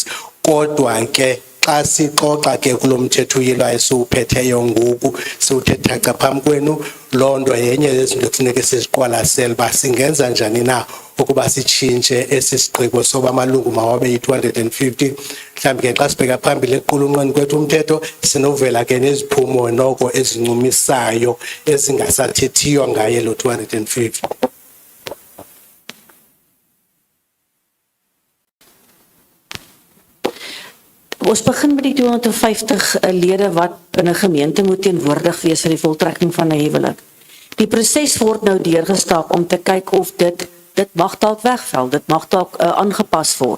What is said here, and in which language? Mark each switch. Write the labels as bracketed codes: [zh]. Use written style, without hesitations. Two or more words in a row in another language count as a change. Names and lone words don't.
[xh] Kodwa ke xa sixoxa ke kulomthetho uyilwayo siwuphetheyo ngoku siwuthetha cha phambi kwenu loo nto yenye yezinto ekufuneka siziqwalasele uba singenza njani na ukuba sitshintshe esi sigqibo soba amalungu mawabe yi-250. Mhlawumbi ke xa sibheka phambili ekuqulunqweni kwethu umthetho sinovela ke neziphumo noko ezincumisayo ezingasathethiyo ngaye lo 250. [af] Ons begin met die 250 lede wat in 'n gemeente moet teenwoordig wees vir die voltrekking van 'n huwelik. Die proses word nou deurgestap om te kyk of dit mag dalk wegval, dit mag dalk aangepas word.